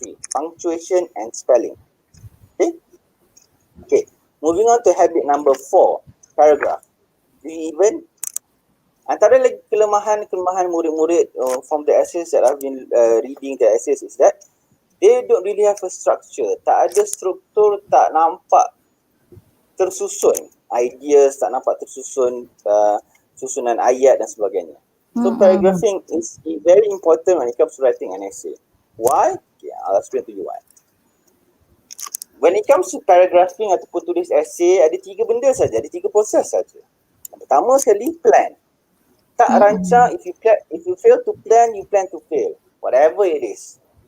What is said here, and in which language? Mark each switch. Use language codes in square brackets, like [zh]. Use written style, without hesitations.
[en] Punctuation and spelling. Okay, moving on to habit number 4, paragraph. Even [ms] antara lagi kelemahan murid-murid [en] from the essays that I've been reading the essays is that they don't really have a structure. [ms] Tak ada struktur, tak nampak tersusun ideas, tak nampak tersusun susunan ayat dan sebagainya. [en] So paragraphing is very important when it comes to writing an essay. Why? Okay, I'll explain to you why. When it comes to paragraphing [ms] ataupun tulis essay, ada 3 benda saja, ada 3 proses saja. Yang pertama sekali, [en] plan. [ms] Tak rancang, [en] if you fail to plan, you plan to fail. Whatever it is.